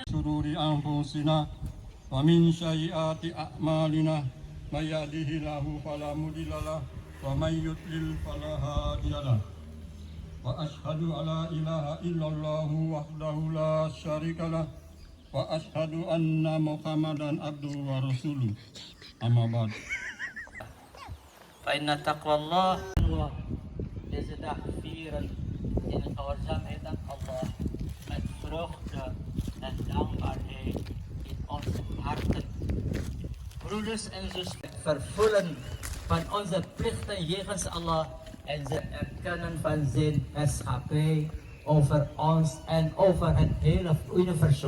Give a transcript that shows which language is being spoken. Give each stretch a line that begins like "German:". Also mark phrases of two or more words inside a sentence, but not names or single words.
Arabic: شرور أنفسنا ومن سيئات أعمالنا من يهده الله فلا مضل له ومن يضلل فلا هادي له وأشهد أن لا إله إلا الله وحده لا شريك له وأشهد أن محمدا عبده ورسوله أما بعد فإن تقوى الله
Dutch: is het vieren in het gehoorzaamheid aan Allah met vreugde en dankbaarheid in onze harten. Broeders en zusters, vervullen van onze plichten jegens Allah en het erkennen van zijn heerschappij over ons en over het hele universum.